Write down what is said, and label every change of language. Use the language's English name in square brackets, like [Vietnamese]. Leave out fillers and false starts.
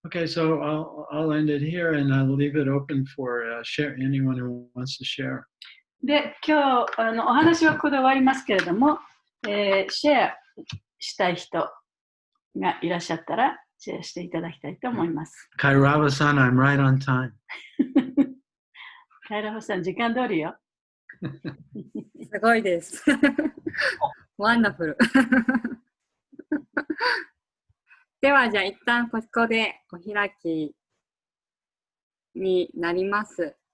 [English] Okay, so I'll end it here and I'll leave it open for anyone who wants to share. [Japanese] で、今日お話はここで終わりますけれども、シェアしたい人がいらっしゃったらシェアしていただきたいと思います。 [English] Kairava-san, I'm right on time. [Japanese] カイラホさん、時間通りよ。すごいです。ワンダフル。では、じゃあ一旦ここでお開きになります。